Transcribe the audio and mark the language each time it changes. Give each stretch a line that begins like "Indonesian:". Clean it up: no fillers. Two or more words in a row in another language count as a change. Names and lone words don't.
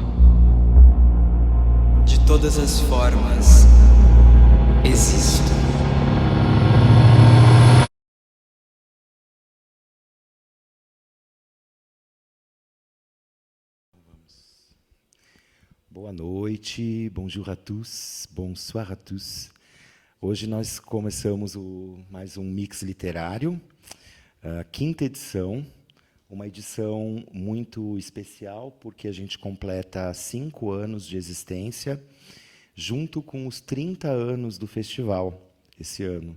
Portuguese: De todas as formas, existo. Boa noite,
French: bonjour à tous, bonsoir à tous.
Portuguese: Hoje nós começamos mais um Mix Literário, a quinta edição, uma edição muito especial, porque a gente completa 5 anos de existência, junto com os 30 anos do festival, esse ano.